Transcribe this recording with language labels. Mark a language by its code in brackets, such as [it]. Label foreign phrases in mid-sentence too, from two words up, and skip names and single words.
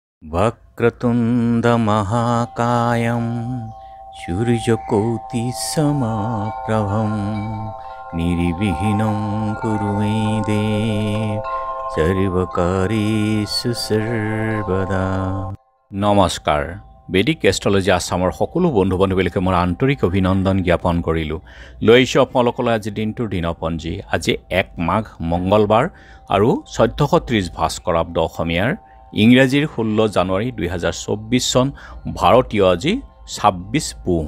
[sa] वक्रतुण्डमहाकायं सूर्यकोटिसमप्रभं निर्विघ्नं कुरु मे देव सर्वकार्येषु सर्वदा। [as] নমস্কাৰ। বেদিক এষ্ট্ৰলজি আছামৰ সকলো বন্ধু বান্ধৱীলৈকে মোৰ আন্তৰিক অভিনন্দন জ্ঞাপন কৰিলোঁ। লৈ আহিছোঁ আপোনালোকলৈ আজি দিনটোৰ দিনপঞ্জী। আজি 1 মাঘ মঙ্গলবাৰ আৰু 1430 ভাস্কৰাব্দ অসমীয়াৰ ইংৰাজীৰ 16 জানুৱাৰী 2024 চন ভাৰতীয় আজি 26 পুহ।